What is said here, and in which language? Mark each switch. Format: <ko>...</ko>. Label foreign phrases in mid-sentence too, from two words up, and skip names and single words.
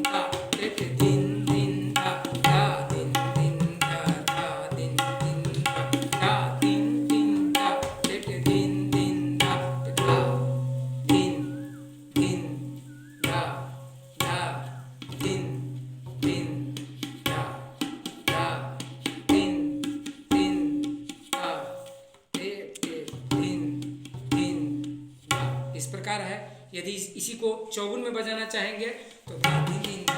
<hi>धा, टे टे धीन धीन धा, धा धीन धीन धा, धा धीन धीन धा, धा तीन तीन धा, टे टे धीन धीन धा, धा धीन धीन धा, धा धीन धीन धा, धा धीन धीन धा, टे टे धीन धीन धा। इस प्रकार है। यदि इसी को चौगुन में बजाना चाहेंगे तो धा धीन</hi>